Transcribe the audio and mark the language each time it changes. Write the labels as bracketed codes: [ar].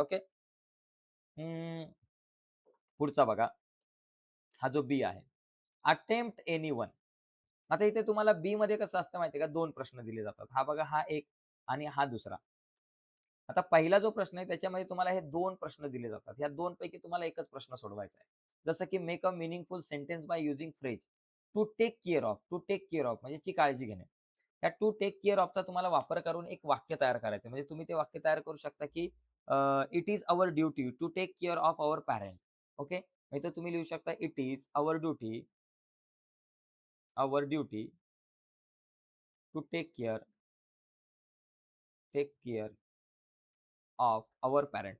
[mr] Okay. अं, पुढचा बघा. हा जो बी आहे. [en] Attempt anyone. [mr] आता इथे तुम्हाला बी मध्ये कसं असतं माहिती आहे का? 2 प्रश्न दिले जातात. हा बघा हा एक आणि हा दुसरा. आता पहिला जो प्रश्न आहे त्याच्यामध्ये तुम्हाला हे 2 प्रश्न दिले जातात. या 2 पैकी तुम्हाला एकच प्रश्न सोडवायचा आहे. जसं की [en] Make a meaningful sentence by using phrase. To take care of. To take care of [mr] म्हणजे ची काळजी घेणे. त्या टू टेक केअर ऑफचा तुम्हाला वापर करून एक वाक्य तयार करायचं आहे. म्हणजे तुम्ही ते वाक्य तयार करू शकता की [en] It is our duty to take care of our parent. Okay. [mr] नाहीतर तुम्ही लिहू शकता [en] It is our duty to take care of our parent.